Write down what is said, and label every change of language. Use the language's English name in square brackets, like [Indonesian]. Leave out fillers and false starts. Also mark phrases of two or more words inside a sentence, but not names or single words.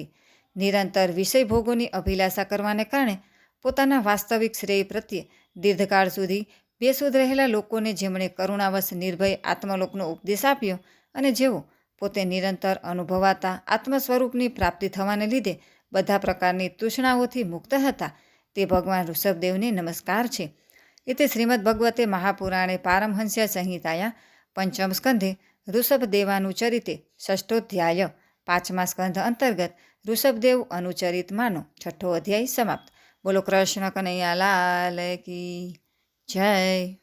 [Gujarati] નિરંતર વિષય ભોગોની અભિલાષા કરવાને કારણે પોતાના વાસ્તવિક શ્રેય પ્રત્યે દીર્ઘકાળ સુધી બેસુધ રહેલા લોકોને જેમણે કરુણાવશ નિર્ભય આત્મલોકનો ઉપદેશ આપ્યો અને જેઓ પોતે નિરંતર અનુભવાતા આત્મ સ્વરૂપની પ્રાપ્તિ થવાને લીધે બધા પ્રકારની તૃષ્ણાઓથી મુક્ત હતા, તે ભગવાન ઋષભદેવને નમસ્કાર છે. [Sanskrit] इति श्रीमद्भगवते महापुराणे पारमहंस्य संहिताया पंचम स्कंधे ऋषभदेवानुचरिते षष्ठोध्याय [Gujarati] 5મા સ્કંધ અંતર્ગત ઋષભદેવ અનુચરિત માનો 6ઠો અધ્યાય સમાપ્ત. [Hindi] बोलो कृष्ण कन्हैया लाल की जय.